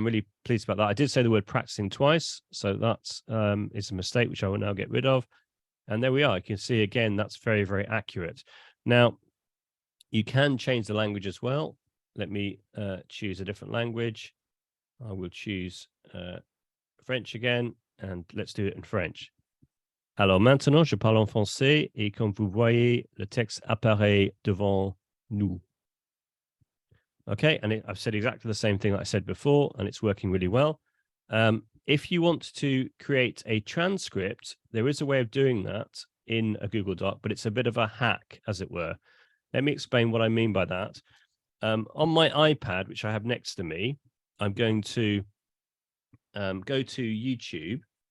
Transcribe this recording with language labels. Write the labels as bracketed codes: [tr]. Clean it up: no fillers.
[en] I'm really pleased about that. I did say the word practicing twice, so that's is a mistake, which I will now get rid of. And there we are. You can see again, that's very, very accurate. Now, you can change the language as well. Let me choose a different language. I will choose French again, and let's do it in French. [fr] Alors maintenant, je parle en français, et comme vous voyez, le texte apparaît devant nous. [en] Okay, and I've said exactly the same thing that I said before, and it's working really well. If you want to create a transcript, there is a way of doing that in a Google Doc, but it's a bit of a hack, as it were. Let me explain what I mean by that. On my iPad, which I have next to me, I'm going to go to YouTube